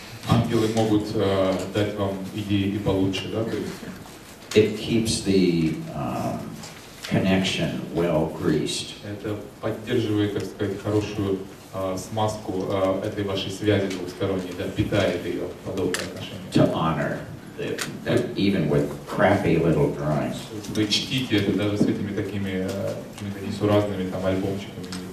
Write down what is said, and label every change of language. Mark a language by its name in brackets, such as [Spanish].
[Russian] Ангелы могут дать вам идеи и получше, да? [English] It keeps the connection well greased. [Russian] Это поддерживает, так сказать, хорошую смазку этой вашей связи двухсторонней, да, питает ее подобные отношения. [English] To honor that even with crappy little drawings. [Russian] Вы чтите это даже с этими такими какими-то несуразными там альбомчиками.